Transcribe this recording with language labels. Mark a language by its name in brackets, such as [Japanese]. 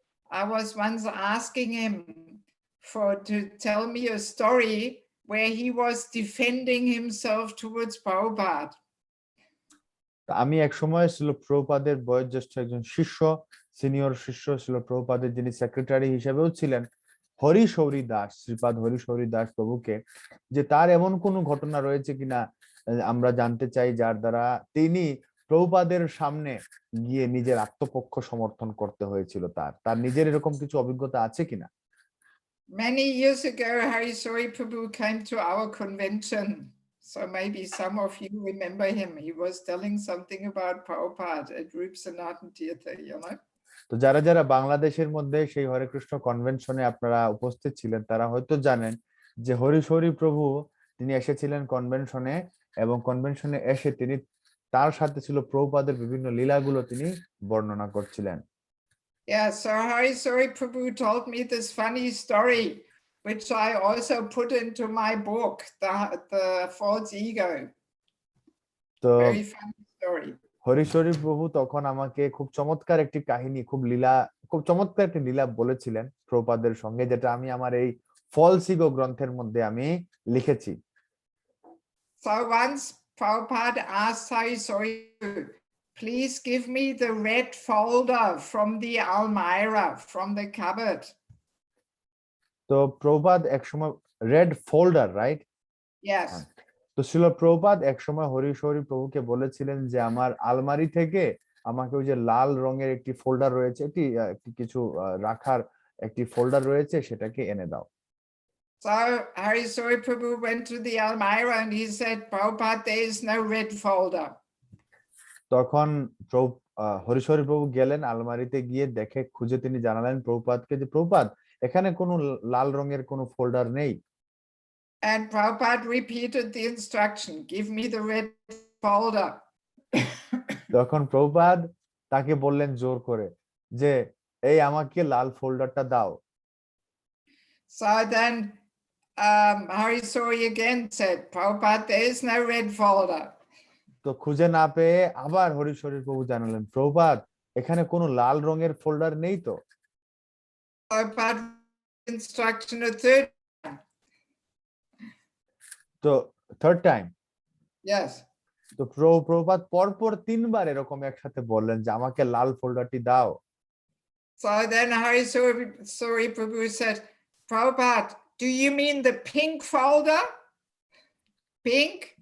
[English] I was once asking him to tell me a story where he was defending himself towards Prabhupada. [Bangla] আমি এক সময় ছিল প্রভুপাদের বয়োজ্যেষ্ঠ একজন শিষ্য, সিনিয়র শিষ্য ছিল প্রভুপাদের, যিনি সেক্রেটারি হিসেবেও ছিলেন, হরি শৌরী দাস, শ্রীপাদ হরি শৌরী দাস প্রভুকে, যে তার এমন কোনো ঘটনা রয়েছে কিনা আমরা জানতে চাই যার দ্বারা তিনি প্রভুপাদের সামনে গিয়ে নিজের আত্মপক্ষ সমর্থন করতে হয়েছিল, তার নিজের এরকম কিছু অভিজ্ঞতা আছে কিনা। [English] Many years ago, Hari Sori Prabhu came to our convention. So maybe some of you remember him. He was telling something about Prabhupada at Rup Sanatan Tirtha, you know? [Bangla] তো যারা যারা বাংলাদেশের মধ্যে সেই হরে কৃষ্ণ কনভেনশনে আপনারা উপস্থিত ছিলেন তারা হয়তো জানেন যে হরি শৌরী প্রভু তিনি এসেছিলেন কনভেনশনে, এবং কনভেনশনে এসে তিনি তার সাথে ছিল প্রভুপাদের বিভিন্ন লীলাগুলো তিনি বর্ণনা করছিলেন। [English] Yeah, so Hari Sori Prabhu told me this funny story, which I also put into my book, the False Ego. [Bangla] তো [English] Very funny story. [Bangla] হরি শৌরী প্রভু তখন আমাকে খুব চমৎকার একটি কাহিনী, খুব চমৎকার একটি লীলা বলেছিলেন প্রভুপাদের সঙ্গে, যেটা আমি আমার এই ফলসিগো গ্রন্থের মধ্যে আমি লিখেছি। [English] So once Prabhupada asked Sai Soyu, please give me the red folder from the Almirah, from the cupboard. [Bangla] তো প্রভুপাদ একসময় [English] Red folder, right? Yes. [Bangla] তো ছিল প্রভুপাদ একসময় হরিশ হরি প্রভুকে বলেছিলেন যে আমার আলমারি থেকে আমাকে ওই যে লাল রঙের একটি ফোল্ডার রয়েছে, একটি কিছু রাখার একটি ফোল্ডার রয়েছে, সেটাকে এনে দাও। [English] So Hari Soy Prabhu went to the Almirah and he said, Prabhupada, there is no red folder. [Bangla] তখন হরিশ হরি প্রভু গেলেন আলমারিতে, গিয়ে দেখে খুঁজে তিনি জানালেন প্রভুপাদকে যে প্রভুপাদ এখানে কোনো লাল রঙের কোনো ফোল্ডার নেই। [English] And Prabhupada repeated the instruction, give me the red folder. [Bangla] তখন প্রভুপাদ তাকে বললেন জোর করে যে এই আমাকে লাল ফোল্ডারটা দাও। [English] So then Hari Soy again said, Prabhupada, there is no red folder. [Bangla] তো খুঁজে না পেয়ে আবার হরিশ হরি প্রভু জানালেন প্রভুপাদ এখানে কোনো লাল রঙের ফোল্ডার নেই তো। [English] Prabhupada instruction a third time. তো third time, Yes. [Bangla] তো প্রভুপাদ পরপর তিনবার এরকম একসাথে বললেন যে আমাকে লাল ফোল্ডারটি দাও। [English] So then Hari Soy Prabhu said, Prabhupada, do you mean the pink folder? Pink?